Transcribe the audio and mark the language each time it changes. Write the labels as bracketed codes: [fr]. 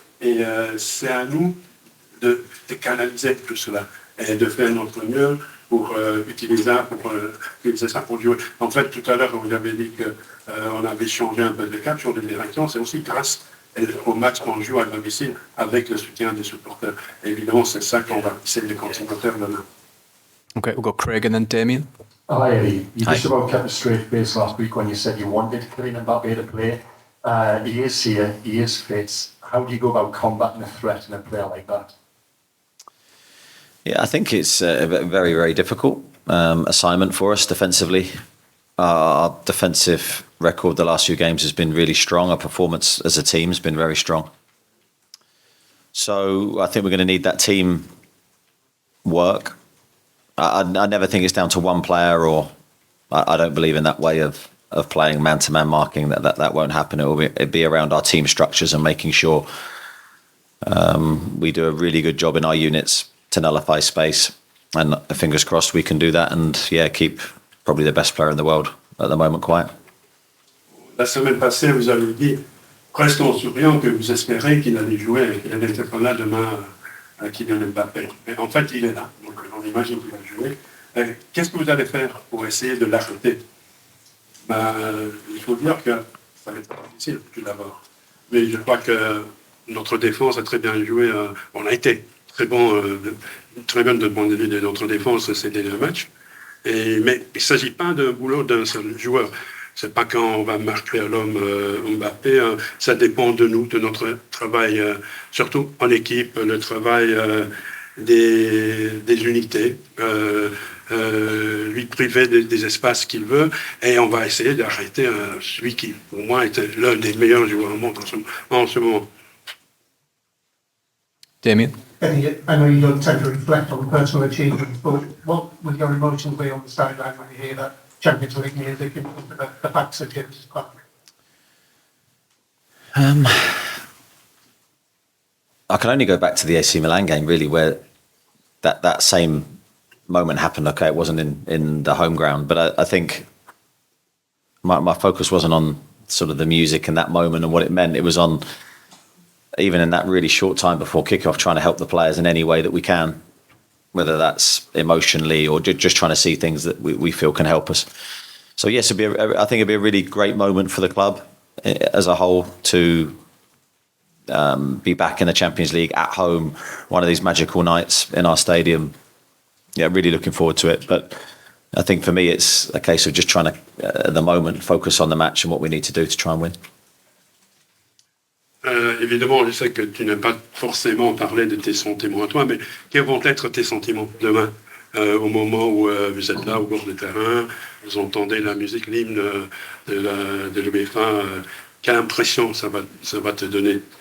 [fr] Et c'est à nous de canaliser tout cela et de faire notre mieux pour utiliser ça pour jouer. En fait, tout à l'heure, vous avez dit qu'on avait changé un peu de cap sur les directions. C'est aussi grâce au match qu'on joue à domicile avec le soutien des supporters. Et évidemment, c'est ça qu'on va essayer de continuer à faire demain. [en] Okay, we've got Craig and then Damien. Hi Eddie, you Hi. just about kept a straight face last week when you said you wanted Kylian Mbappe to play. He is here, he is fit. How do you go about combating a threat in a player like that? Yeah, I think it's a very, very difficult assignment for us defensively. Our defensive record the last few games has been really strong. Our performance as a team has been very strong. So I think we're going to need that team work. I never think it's down to one player, or I don't believe in that way of playing man-to-man marking. That won't happen. It'll be around our team structures and making sure we do a really good job in our units to nullify space. And fingers crossed we can do that and keep probably the best player in the world at the moment quiet. [fr] La semaine passée, vous avez dit, presque en souriant, que vous espérez qu'il allait jouer, qu'il allait être là demain à Kylian Mbappé. Mais en fait, il est là. Donc on imagine qu'il va jouer. Qu'est-ce que vous allez faire pour essayer de l'arrêter? Il faut dire que ça va être difficile, tout d'abord. Mais je crois que notre défense a très bien joué. On a été très bon de point de vue de notre défense ces derniers matchs. Mais il ne s'agit pas d'un boulot d'un seul joueur. C'est pas quand on va marquer à l'homme Mbappé, ça dépend de nous, de notre travail, surtout en équipe, le travail des unités, lui priver des espaces qu'il veut, et on va essayer d'arrêter celui qui, pour moi, était l'un des meilleurs joueurs au monde en ce moment. [en] Damien? Eddie, I know you don't tend to reflect on personal achievements, but what would your emotions be on the sideline when you hear that Champions League music and the facts of James' club? I can only go back to the AC Milan game, really, where that same moment happened. Okay, it wasn't in the home ground, but I think my focus wasn't on sort of the music in that moment and what it meant. It was on, even in that really short time before kickoff, trying to help the players in any way that we can, whether that's emotionally or just trying to see things that we feel can help us. So yes, I think it'd be a really great moment for the club as a whole to be back in the Champions League at home, one of these magical nights in our stadium. Yeah, really looking forward to it. But I think for me, it's a case of just trying to, at the moment, focus on the match and what we need to do to try and win. [fr] Évidemment, je sais que tu n'as pas forcément parlé de tes sentiments à toi, mais quels vont être tes sentiments demain, au moment où vous êtes là au bord du terrain, vous entendez la musique, l'hymne de l'UEFA, quelle impression ça va te donner?